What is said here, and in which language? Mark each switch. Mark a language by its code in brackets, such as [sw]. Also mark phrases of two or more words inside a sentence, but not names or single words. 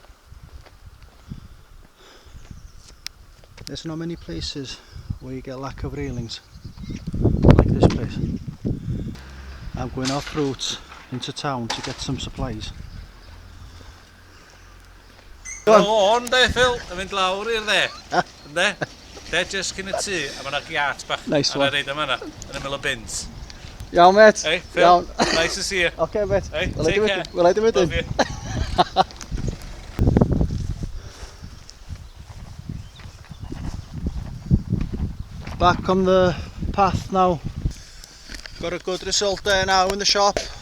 [en] There's not many places where you get lack of railings like this place. I'm going off route into town to get some supplies. Go on [cy] de Phil, yn mynd lawr i'r dde, yndde? De just cyn y tŷ, a mae'na giat bach. [en] Nice one. [cy] A reid yma yna, yn y mil o bins. Iawn mate. [en] Hey Phil, [cy] Iawn. [en] nice to see you. Okay mate. Hey, Well, take care. Well, I do it Love in. you. Back on the path now. Got a good result there now in the shop.